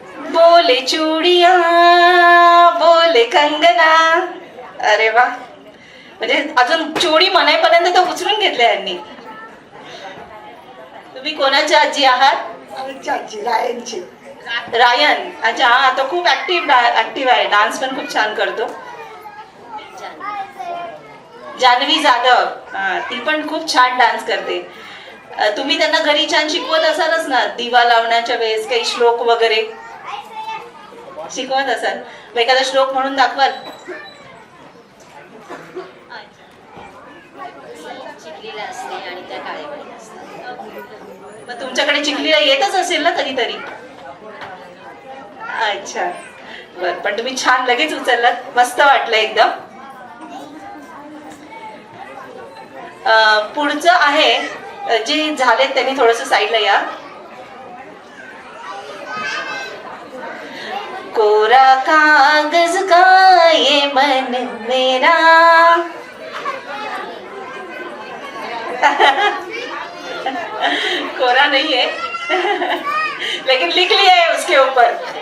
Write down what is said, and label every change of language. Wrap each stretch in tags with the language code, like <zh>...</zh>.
<hi>बोले चूड़िया बोले कंगना.</hi> <mr>अरे वा, म्हणजे अजून चोडी म्हणायपर्यंत तर उचलून घेतल्या यांनी. तुम्ही कोणाच्या आजी आहात? आजी रायनची. रायन. अच्छा, हा तो खूप ऍक्टिव्ह आहे, डान्स पण खूप छान करतो. जान्हवी जाधव, ती पण खूप छान डान्स करते. तुम्ही त्यांना घरी छान शिकवत असालच ना, दिवा लावण्याच्या वेळेस काही श्लोक वगैरे? शिकवत असाल. मग एखादा श्लोक म्हणून दाखवाल? चिखलीला असते आणि त्या काळेवाडीला असतात. मग तुमच्याकडे चिखलीला येतच असेल ना कधीतरी? अच्छा, बर. पण तुम्ही छान लगेच उचललात, मस्त वाटलं एकदम. पुढचं आहे जे झाले त्यांनी थोडस साईडला या.</mr> <hi>कोरा कागज का ये मन मेरा, कोरा नहीं है लेकिन लिख लिया है उसके ऊपर.</hi>